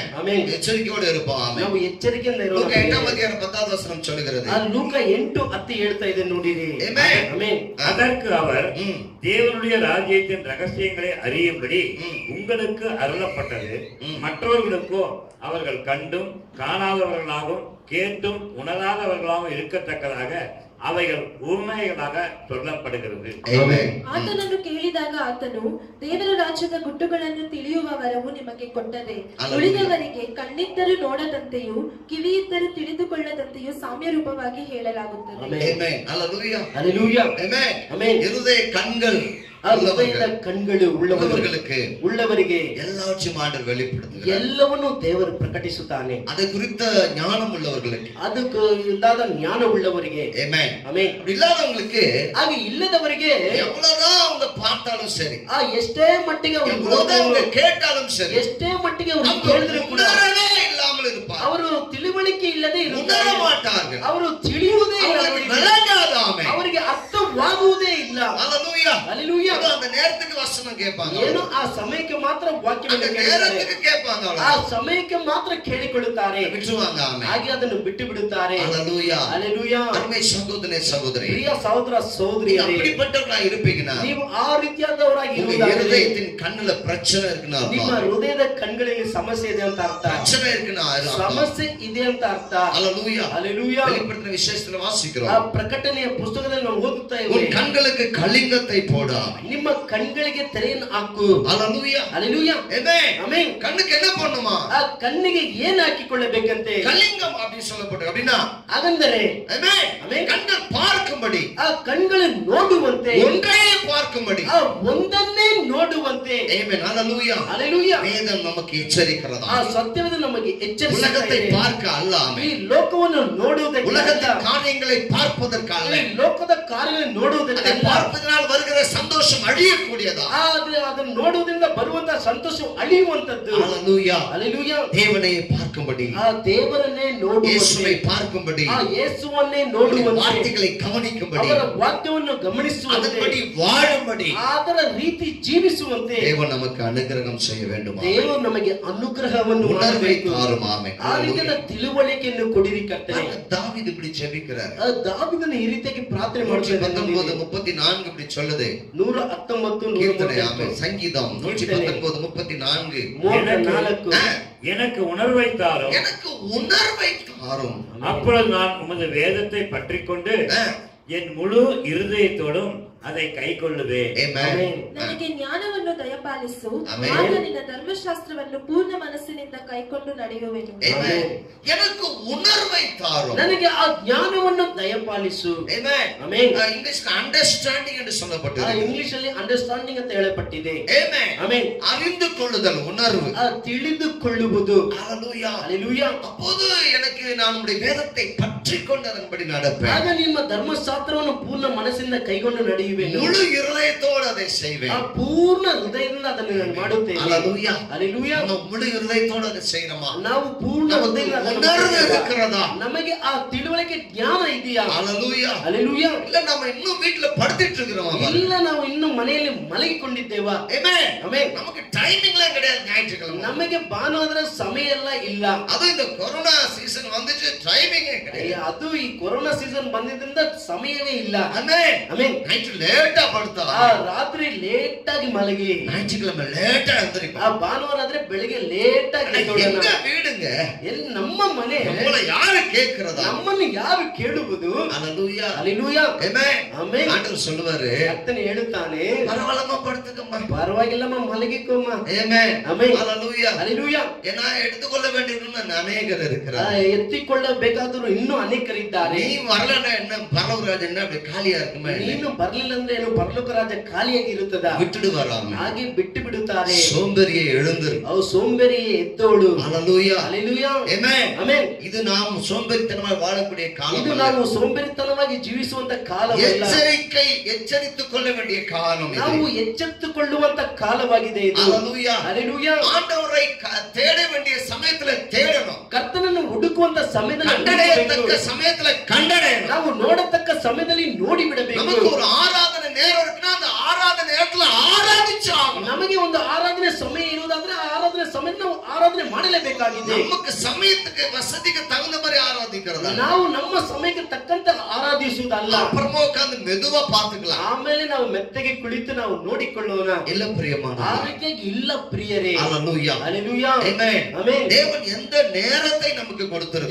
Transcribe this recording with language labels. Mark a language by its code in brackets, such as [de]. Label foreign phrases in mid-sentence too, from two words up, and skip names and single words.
[kn] ಆಮೆನ್. [ta] எச்சரிக்கையோடு இருப்போம். ஆமென். [kn] ನಾವು ಎಚ್ಚರಿಕೆಯಿಂದ [ta] லூக்கா [kn] ಇರೋಣ. [ta] 8ாம் அதிகாரம் 10வது வசனம் சொல்கிறது. [kn] ಆ ಲೂಕ 8:10 ಹೇಳ್ತಾ ಇದೆ ನೋಡಿರಿ. ಆಮೆನ್. ಆಮೆನ್. [ta] அதற்கு அவர், தேவனுடைய ராஜ்யத்தின் ரகசியங்களை அறியும்படி உங்களுக்கு அருளப்பட்டது, மற்றவர்களுக்கோ அவர்கள் கண்டும் காணாதவர்களாகவும் கேட்டும் உணராதவர்களாகவும் இருக்கத்தக்கதாக அவைகள் உண்மைகளாக சொல்லப்படுகிறது. [kn] ಆತನನ್ನು ಕೇಳಿದಾಗ ಆತನು, ದೇವರ ರಾಜ್ಯದ ಗುಟ್ಟುಗಳನ್ನು ತಿಳಿಯುವ ವರವು ನಿಮಗೆ ಕೊಟ್ಟದೆ, ಉಳಿದವರಿಗೆ ಕಣ್ಣಿದ್ದರೂ ನೋಡದಂತೆಯೂ ಕಿವಿಯಿದ್ದರೂ ತಿಳಿದುಕೊಳ್ಳದಂತೆಯೂ ಸಾಮ್ಯ ರೂಪವಾಗಿ ಹೇಳಲಾಗುತ್ತದೆ. [ta] ஆமென். ஹalleluya. ஹalleluya. ஆமென். ஆமென். இருதய கண்கள் ಕಣ್ಗಳು உள்ளವರಿಗೆ எல்லாவற்றையும் ஆண்டவர் வெளிப்படுத்துகிறார். [kn] ಎಲ್ಲವನ್ನೂ ದೇವರು ಪ್ರಕಟಿಸುತ್ತಾನೆ. [ta] அதை குறித்த ஞானம் உள்ளவர்களுக்கு, [kn] ಅದಕ್ಕೆ ಇಲ್ಲದ ಜ್ಞಾನ ಉಳ್ಳವರಿಗೆ, [ta] ஆமென். [kn] ಆಮೆನ್, [ta] அப்படி இல்லாதவங்களுக்கு, [kn] ಹಾಗೆ ಇಲ್ಲದವರಿಗೆ [ta] எவ்வளவுதான் அவங்க பார்த்தாலும் சரி, [kn] ಎಷ್ಟೇ ಮಟ್ಟಿಗೆ [ta] எவ்வளவுதான் அவங்க கேட்டாலும் சரி, [kn] ಎಷ್ಟೇ ಮಟ್ಟಿಗೆ ಅವರು [ta] அவங்க [kn] ಕೇಳಿದ್ರು ಕೂಡ [ta] உணரவே இல்லாமல் இருப்பார். [kn] ಅವರು ತಿಳುವಳಿಕೆ ಇಲ್ಲದೆ [ta] உணர [kn] ಇರುತ್ತಾರೆ. [ta] மாட்டார்கள். [kn] ಅವರು ತಿಳಿಯುವುದೇ ಇಲ್ಲ. [ta] அவங்களுக்கு விளங்காது. ஆமென். [kn] ಅವರಿಗೆ ಅರ್ಥವಾಗುವುದೇ ಇಲ್ಲ. [ta] ஹalleluya. ஹalleluya. அந்த நேரத்துக்கு வசனம் கேட்பாங்க. [kn] ಏನೋ ಆ ಸಮಯಕ್ಕೆ ಮಾತ್ರ ವಾಕ್ಯವನ್ನು [ta] அந்த [kn] ಕೇಳುತ್ತಾರೆ. [ta] நேரத்துக்கு கேட்பாங்க. [kn] ಆ ಸಮಯಕ್ಕೆ ಮಾತ್ರ ಕೇಳಿಕೊಳ್ಳುತ್ತಾರೆ. [ta] விட்டுருவாங்க. ஆமென். [kn] ಹಾಗೆ ಅದನ್ನು ಬಿಟ್ಟು ಬಿಡುತ್ತಾರೆ. [ta] ஹalleluya. ஹalleluya. அருமை சகோதரனே சகோதரி, [kn] ಪ್ರಿಯ ಸಹೋದರ ಸಹೋದರಿಯರೇ, [ta] அப்படிப்பட்டவர்களா இருப்பீங்கன்னா, [kn] ನೀವು ಆ ರೀತಿಯಾದವರಾಗಿ [ta] உங்க [kn] ಇರುವುದಾದರೆ [ta] இருதயத்தின் கண்ணுல பிரச்சனை இருக்குன்னா [kn] ನಿಮ್ಮ [ta] அர்த்தம். [kn] ಹೃದಯದ ಕಣ್ಗಳಲ್ಲಿ ಸಮಸ್ಯೆ ಇದೆ ಅಂತ ಅರ್ಥ. [ta] பிரச்சனை இருக்குன்னா அர்த்தம். [kn] ಸಮಸ್ಯೆ ಇದೆ ಅಂತ ಅರ್ಥ. [ta] ஹalleluya. ஹalleluya. வெளிப்படுத்தின விசேஷத்துல [kn] ಆ [ta] வாசிக்கிறோம். [kn] ಪ್ರಕಟಣೆಯ ಪುಸ್ತಕದಲ್ಲಿ ನಾವು ಓದುತ್ತಾ [ta] உன் [kn] ಇದ್ದೇವೆ. [ta] கண்களுக்கு கலிங்கத்தை போடா. [kn] ನಿಮ್ಮ ಕಣ್ಗಳಿಗೆ ತೆರೆಯನ್ನು ಹಾಕು. [ta] ஹalleluya. ஹalleluya. ஆமென். [kn] ಆಮೆನ್. [ta] கண்ணுக்கு என்ன பண்ணுமா? [kn] ಆ ಕಣ್ಣಿಗೆ ಏನು ಹಾಕಿಕೊಳ್ಳಬೇಕಂತೆ? [ta] கலிங்கம் அப்படி சொல்லப்பட்டு அப்படின்னா, [kn] ಹಾಗಂದರೆ [ta] ஆமென், ஆமென். கண்கள் பார்க்கும்படி, [kn] ಆ ಕಣ್ಗಳು ನೋಡುವಂತೆ, [ta] ஒன்றையே பார்க்கும்படி, [kn] ಆ ಒಂದನ್ನೇ ನೋಡುವಂತೆ. [ta] ஆமென். ஹalleluya. ஹalleluya. வேதம் நமக்கு எச்சரிக்கிறதா, [kn] ಆ ಸತ್ಯವಾದ ನಮಗೆ ಎಚ್ಚರಿಸುತ್ತಾ [ta] உலகத்தை [kn] ಇದೆ. [ta] பார்க்க அல்ல. [kn] ಈ [ta] ஆமென். [kn] ಲೋಕವನ್ನು ನೋಡುವುದಕ್ಕೆ, [ta] உலகத்தின் காரியங்களை பார்ப்பதற்கு அல்ல. [kn] ಈ ಲೋಕದ ಕಾರ್ಯಗಳನ್ನು ನೋಡುವುದಕ್ಕೆ [ta] அதை [kn] ಅಲ್ಲ. [ta] பார்ப்பதனால் வருகிற சந்தோஷம் அழியக்கூடியதா. [kn] ಅದನ್ನು ನೋಡುವುದರಿಂದ ಬರುವಂತಹ ಸಂತೋಷ ಅಳಿಯುವಂತದ್ದು. [ta] ஹalleluya. [kn] ಹalleluya. [ta] தேவனை பார்க்கும்படி, [kn] ಆ ದೇವರನ್ನೇ ನೋಡುವಂತೆ, [ta] இயேசுவை பார்க்கும்படி, [kn] ಆ ಯೇಸುವನ್ನೇ [ta] அவருடைய [kn] ನೋಡುವಂತೆ, [ta] வார்த்தைகளை கவனிக்கும்படி, [kn] ಅವರ ವಾಕ್ಯವನ್ನು ಗಮನಿಸುವಂತೆ, [ta] அதன்படி வாழும்படி [kn] ಅದರ ರೀತಿ ಜೀವಿಸುವಂತೆ [ta] தேவன் நமக்கு அனுகிரகம் செய்ய வேண்டும். [kn] ದೇವರು ನಮಗೆ ಅನುಗ್ರಹವನ್ನು [ta] உணர்வை [kn] ಮಾಡಬೇಕು. [ta] தாரும். ஆமென். [kn] ಆ ರೀತಿಯ ತಿಳುವಳಿಕೆಯನ್ನು ಕೊಡಿರಿ ಕರ್ತನೆ. [ta] தாவீது இப்படி ஜெபிக்கிறார். [kn] ದಾವೀದನು ಈ ರೀತಿಯಾಗಿ ಪ್ರಾರ್ಥನೆ ಮಾಡ್ತಿದ್ದಾನೆ. [ta] 119:34 இப்படி சொல்லுது. 119 கீர்த்தனை. ஆமென். சங்கீதம் 119:34. 34. எனக்கு உணர்வை தாரும், எனக்கு உணர்வை தாரும். அப்பொழுது நான் உமது வேதத்தை பற்றிக்கொண்டு என் முழு இருதயத்தோடும் அதை ಕೈಕೊಳ್ಳುವೆ. [kn] ನನಗೆ ಜ್ಞಾನವನ್ನು ದಯಪಾಲಿಸು, ಆಮೆನ್. ಆಗ ನಿನ್ನ ಧರ್ಮಶಾಸ್ತ್ರವನ್ನು ಪೂರ್ಣ ಮನಸ್ಸಿನಿಂದ ಕೈಕೊಂಡು ನಡೆಯುವೆನು. [ta] எனக்கு உணர்வை தாரும். [kn] ನನಗೆ ಆ ಜ್ಞಾನವನ್ನು ದಯಪಾಲಿಸು. ಆಮೆನ್. ಆಮೆನ್. ಇಂಗ್ಲಿಷ್ ಅಂಡರ್ಸ್ಟ್ಯಾಂಡಿಂಗ್ ಎಂದು சொல்லப்பட்டிருக்கு. ಇಂಗ್ಲಿಷ್ ಅಲ್ಲಿ ಅಂಡರ್ಸ್ಟ್ಯಾಂಡಿಂಗ್ ಅಂತ ಹೇಳಲ್ಪಟ್ಟಿದೆ. ಆಮೆನ್. ಆಮೆನ್. [ta] அறிந்து கொள்ளுதல், உணர்வு. [kn] ತಿಳಿದುಕೊಳ್ಳುವುದು. [ta] ஹalleluya. ஹalleluya. அப்போது எனக்கு நான் உம்முடைய வேதத்தை பற்றிக்கொண்டு அதன்படி நடப்பேன். [kn] ಆಗ ನಿಮ್ಮ ಧರ್ಮಶಾಸ್ತ್ರವನ್ನು ಪೂರ್ಣ ಮನಸ್ಸಿಂದ ಕೈಗೊಂಡು ನಡೆಯುವೆ. ಪಡೆಯುವೆನು. [ta] முழு இருதயத்தோடு அதை செய்வேன். [kn] ಆ ಪೂರ್ಣ ಹೃದಯದಿಂದ ಅದನ್ನು ನಾನು ಮಾಡುತ್ತೇನೆ. [ta] அல்லேலூயா. அல்லேலூயா. நம்ம முழு இருதயத்தோடு அதை செய்யணுமா? [kn] ನಾವು ಪೂರ್ಣ ಹೃದಯದಿಂದ ಅದನ್ನು [ta] உணர்வு [kn] ಮಾಡುತ್ತೇವೆ. [ta] இருக்கிறதா? [kn] ನಮಗೆ ಆ ತಿಳುವಳಿಕೆ ಜ್ಞಾನ ಇದೆಯಾ? [ta] அல்லேலூயா. அல்லேலೂயா. இல்ல நம்ம இன்னும் வீட்ல படுத்துட்டு இருக்கிறோமா? [kn] ಇಲ್ಲ ನಾವು ಇನ್ನು ಮನೆಯಲ್ಲಿ ಮಲಗಿಕೊಂಡಿದ್ದೇವಾ? [ta] ஆமென். [kn] ಆಮೆನ್. [ta] நமக்கு டைமிங்லாம் கிடையாது ஞாயிற்றுக்கிழமை. [kn] ನಮಗೆ ಭಾನುವಾರ ಸಮಯ ಎಲ್ಲ ಇಲ್ಲ. [ta] அது இந்த கொரோனா சீசன் வந்துச்சு, டைமிங்கே கிடையாது. [kn] ಅದು ಈ ಕೊರೋನಾ ಸೀಸನ್ ಬಂದಿದ್ದರಿಂದ ಸಮಯವೇ ಇಲ್ಲ. [ta] ஆமென். [kn] ಆಮೆನ್. [ta] நைட் லேட்டா படுத்தா, [kn] ಆ ರಾತ್ರಿ ಲೇಟ್ ಆಗಿ ಮಲಗಿ, [ta] ஞாயிற்றுக்கிழமை லேட்டா எழுந்திருப்பா. [kn] ಆ ಭಾನುವಾರ ಆದ್ರೆ ಬೆಳಿಗ್ಗೆ ಲೇಟ್ ಆಗಿ ಎದ್ದೋಳೋಣ. [ta] எங்க வீடுங்க? [kn] ಎಲ್ಲಿ ನಮ್ಮ ಮನೆ? [ta] நம்மள யாரு கேக்குறதா? [kn] ನಮ್ಮನ್ನು ಯಾರು ಕೇಳುವುದು? [ta] அல்லேலூயா. அல்லேலூயா. ஆமென். [kn] ಆಮೆನ್. [ta] ஆண்டவர் சொல்லுவாரு, [kn] ಕರ್ತನು ಹೇಳುತ್ತಾನೆ, [ta] பரவாயில்லமா படுத்துக்கம்மா. [kn] ಪರವಾಗಿಲ್ಲಮ್ಮ ಮಲಗಿಕೋಮ್ಮ. [ta] ஆமென். [kn] ಆಮೆನ್. [ta] அல்லேலூயா. அல்லேலೂயா. ஏன்னா எடுத்துக்கொள்ள வேண்டியவர்கள் அநேகர் [kn] ಆ, [ta] இருக்கிறார். [kn] ಎತ್ತಿಕೊಳ್ಳಬೇಕಾದರೂ ಇನ್ನೂ ಅನೇಕರಿದ್ದಾರೆ. [ta] நீ வரலன்னா என்ன, பரவராஜ் என்ன அப்படி காலியா இருக்குமா? [kn] ನೀನು ಬರ್ಲಿಲ್ಲ ಅಂದ್ರೆ ಏನು ಪರಲೋಕ ರಾಜ್ಯ ಖಾಲಿಯಾಗಿ ಇರುತ್ತದ? [ta] விட்டுடு வராம [kn] ಹಾಗೆ ಬಿಟ್ಟು ಬಿಡುತ್ತಾರೆ. [ta] சோம்பேறியை எழுந்திரு. [kn] ಅವು ಸೋಂಬೇರಿ ಎದ್ದೋಳು. [ta] அல்லேலூயா. அல்லேலೂயா. ஆமென். [kn] ಆಮೆನ್. [ta] இது நாம் சோம்பேறித்தனமாய் வாழக்கூடிய காலம் [kn] ಇದು [ta] அல்ல. [kn] ನಾವು ಸೋಂಬೇರಿತನವಾಗಿ ಜೀವಿಸುವಂತ ಕಾಲವಲ್ಲ. [ta] எச்சரித்துக் கொள்ள வேண்டிய காலம் இது. [kn] ನಾವು ಎಚ್ಚೆತ್ತುಕೊಳ್ಳುವಂತ ಕಾಲವಾಗಿದೆ ಇದು. [ta] அல்லேலூயா. அல்லேலூயா. ஆண்டவரை தேட வேண்டிய சமயத்துல தேடணும். [kn] ಕರ್ತನನ್ನು ಹುಡುಕುವಂತ ಸಮಯದಲ್ಲಿ [ta] கண்டடையத்தக்க [kn] ಹುಡುಕಬೇಕು. [ta] சமயத்துல கண்டடையணும். [kn] ನಾವು ನೋಡತಕ್ಕ ಸಮಯದಲ್ಲಿ ನೋಡಿ ಬಿಡಬೇಕು. [ta] நமக்கு ஒரு ஆராதனை நேரம் இருக்குன்னா அந்த ஆராதனை நேரத்துல ஆராதிச்சு ஆகணும். [kn] ನಮಗೆ ಒಂದು ಆರಾಧನೆ ಸಮಯ ಇರುವುದಾದ್ರೆ ಆ ಆರಾಧನೆ ಸಮಯ ನಾವು ಆರಾಧನೆ ಮಾಡಲೇಬೇಕಾಗಿದೆ. [ta] நமக்கு சமயத்துக்கு வசதிக்கு தகுந்த மாதிரி ஆராதிக்கிறதா? [kn] ನಾವು ನಮ್ಮ ಸಮಯಕ್ಕೆ ತಕ್ಕಂತೆ ಆರಾಧಿಸುವುದಲ್ಲ. [ta] அப்புறமா உட்கார்ந்து மெதுவா பாத்துக்கலாம். [kn] ಆಮೇಲೆ ನಾವು ಮೆತ್ತಗೆ ಕುಳಿತು ನಾವು ನೋಡಿಕೊಳ್ಳೋಣ. [ta] இல்ல [kn] ಆ [ta] பிரியமான [kn] ರೀತಿಯಾಗಿ ಇಲ್ಲ ಪ್ರಿಯರೇ. [ta] அல்லேலூயா. அல்லேலೂயா. ஆமென். [kn] ಆಮೆನ್. [ta] தேவன் எந்த நேரத்தை நமக்கு கொடுத்திருக்கிறார்?